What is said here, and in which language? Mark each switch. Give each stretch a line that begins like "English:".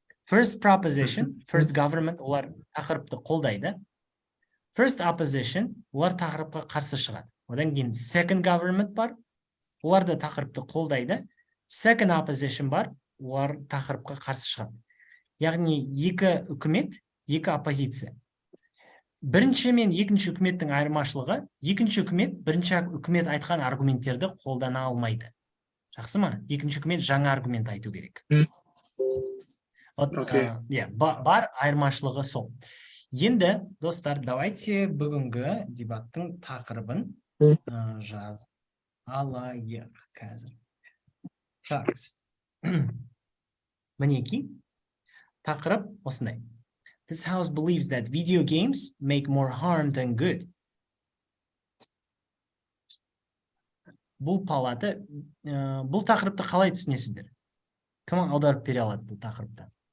English: First proposition, first government,
Kazakh: олар тақырыпты қолдайды. First opposition, олар тақырыпқа қарсы шығады. Одан кейін second government бар, олар да тақырыпты қолдайды. Second opposition бар, олар тақырыпқа қарсы шығады. Яғни екі үкімет, екі оппозиция. Бірінші мен екінші үкіметтің айырмашылығы, екінші үкімет бірінші үкімет айтқан аргументтерді қолдана алмайды. Жақсы ма? Екінші үкімет жаңа аргумент айту керек. Бар айырмашылығы сол. Енді, достар,
Russian: давайте
Kazakh: бүгінгі дебаттың тақырыбын жаз алайық қазір. Так. Мінеки, тақырып осындай.
English: This house believes that video games make more harm than good.
Kazakh: Бұл палата, бұл тақырыпты қалай түсінесіздер? Кім аударып бере алады бұл тақырыпты?